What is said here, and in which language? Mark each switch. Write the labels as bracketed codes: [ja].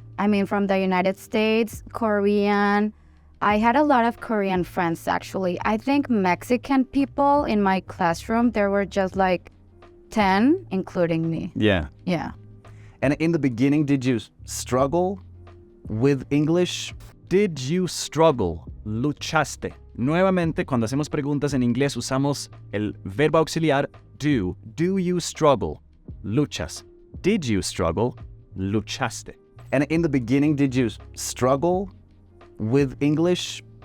[en] I mean, from the United States, Korean. I had a lot of Korean friends, actually. I think Mexican people in my classroom, there were just like 10, including me. Yeah. Yeah. And in the beginning, did you struggle with English? Did you struggle? [es] Luchaste. Nuevamente, cuando hacemos preguntas en inglés, usamos el verbo auxiliar do. [en] Do you struggle? [es] Luchas. [en] Did you struggle? [es] Luchaste. [en] And in the beginning, did you struggle with English?